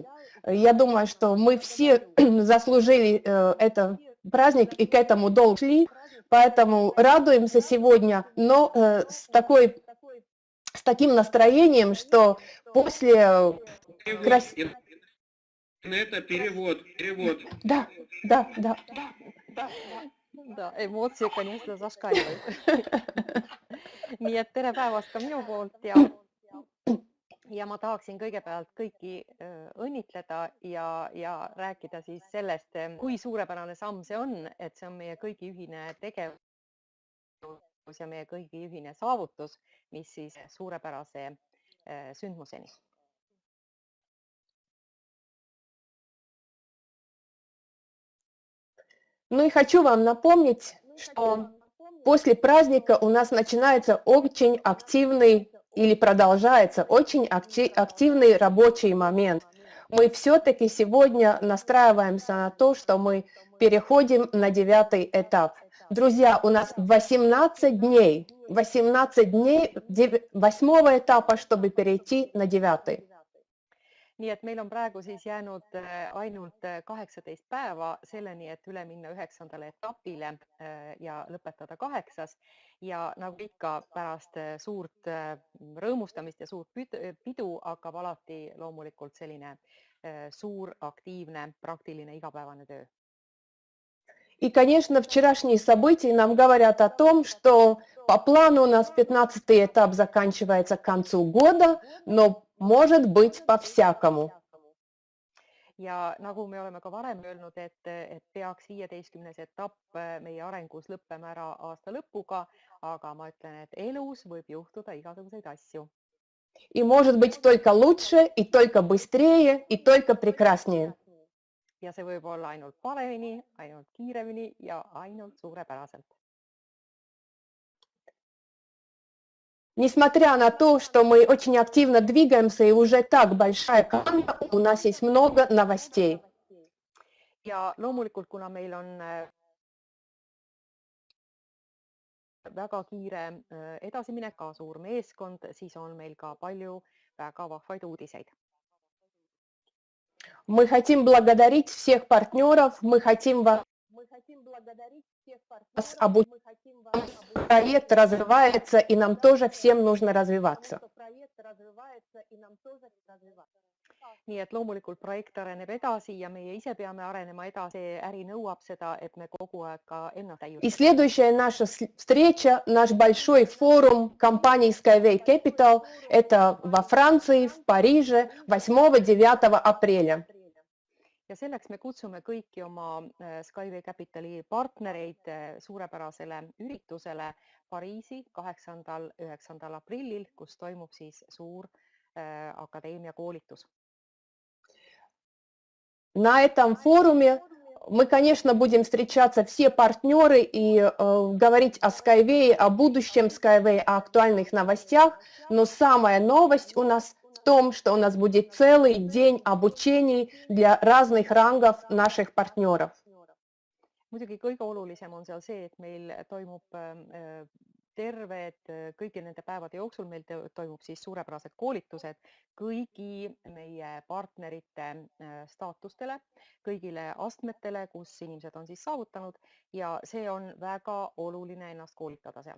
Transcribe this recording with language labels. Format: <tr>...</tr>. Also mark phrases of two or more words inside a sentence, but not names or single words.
<ru>Я думаю, что мы все заслужили этот праздник и к этому долго шли, поэтому радуемся сегодня, но с таким настроением, что после Это перевод. Да. Да, emotsioon, конечно, зашкаливают.</ru> <et>Nii et tere päevast ka minu poolt ja ma tahaksin kõigepealt kõiki õnnitleda ja rääkida siis sellest, kui suurepärane samm see on, et see on meie kõigi ühine tegevus ja meie kõigi ühine saavutus, mis siis suurepärase sündmuseni.</et> <ru>Ну и хочу вам напомнить, что после праздника у нас начинается очень активный или продолжается очень активный рабочий момент. Мы все-таки сегодня настраиваемся на то, что мы переходим на 9-й этап. Друзья, у нас 18 дней 8-го этапа, чтобы перейти на 9-й.</ru> <et>Nii et meil on praegu siis jäänud ainult 18 päeva selleni, et üle minna 9. etapile ja lõpetada 8. Ja nagu ikka pärast suurt rõõmustamist ja suurt pidu hakkab alati loomulikult selline suur, aktiivne, praktiline igapäevane töö.</et> <ru>И, конечно, вчерашние события нам говорят о том, что по плану у нас 15-й этап заканчивается к концу года, но может быть по-всякому.</ru> <et>Ja nagu me oleme ka varem öelnud, et peaks 15. etapp meie arengus lõppema ära aasta lõpuga, aga ma ütlen, et elus võib juhtuda igasuguseid asju.</et> <ru>И может быть только лучше, и только быстрее, и только прекраснее.</ru> <et>Ja see võib olla ainult paremini, ainult kiiremini ja ainult suurepäraselt.</et> <ru>Несмотря на то, что мы очень активно двигаемся и уже так большая команда, у нас есть много новостей.</ru> <et>Ja loomulikult, kuna meil on väga kiire edasiminek, ka suur meeskond, siis on meil ka palju väga vahvaid uudiseid.</et> <ru>Мы хотим благодарить всех партнеров, мы хотим вас обучить. Проект развивается, и нам тоже всем нужно развиваться.</ru> <et>Nii et loomulikult projekt areneb edasi ja meie ise peame arenema edasi. Äri nõuab seda, et me kogu aeg ka ennast täiustame.</et> <ru>И следующая наша встреча, наш большой форум компании Skyway Capital, это во Франции, в Париже, 8-9 апреля.</ru> <et>Ja selleks me kutsume kõiki oma Skyway Capitali partnereid suurepärasele üritusele Pariisi 8.–9. aprillil, kus toimub siis suur akadeemia koolitus.</et> <ru>На этом форуме мы, конечно, будем встречаться все партнеры и говорить о Skyway, о будущем Skyway, о актуальных новостях, но самая новость у нас в том, что у нас будет целый день обучений для разных рангов наших партнеров.</ru> <et>Muidugi kõige olulisem on seal see, et meil toimub kõigi nende päevade jooksul meil toimub siis suurepärased koolitused kõigi meie partnerite staatustele, kõigile astmetele, kus inimesed on siis saavutanud ja see on väga oluline ennast koolitada seal.</et>